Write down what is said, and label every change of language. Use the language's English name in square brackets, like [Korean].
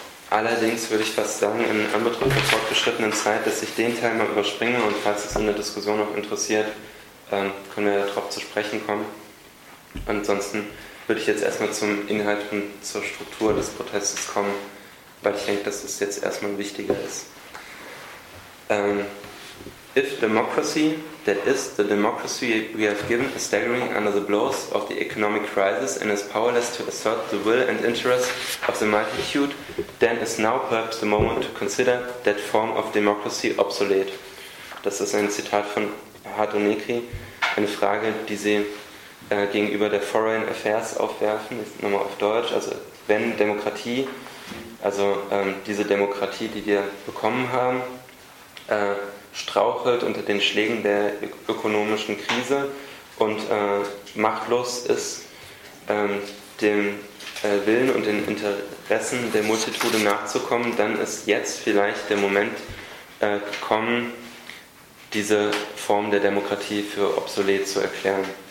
[German] Allerdings würde ich fast sagen, in Anbetracht der fortgeschrittenen Zeit, dass ich den Teil mal überspringe, und falls es an der Diskussion noch interessiert, können wir darauf zu sprechen kommen. Ansonsten würde ich jetzt erstmal zum Inhalt und zur Struktur des Protestes kommen, weil ich denke, dass es jetzt erstmal wichtiger ist. [English] If democracy, that is the democracy we have given, is staggering under the blows of the economic crisis and is powerless to assert the will and interest of the multitude, then is now perhaps the moment to consider that form of democracy obsolete. [German] Das ist ein Zitat von Hato Negri, eine Frage, die sie gegenüber der Foreign Affairs aufwerfen, nochmal auf Deutsch, also wenn Demokratie, also diese Demokratie, die wir bekommen haben, strauchelt unter den Schlägen der ökonomischen Krise und machtlos ist, dem Willen und den Interessen der Multitude nachzukommen, dann ist jetzt vielleicht der Moment gekommen, diese Form der Demokratie für obsolet zu erklären.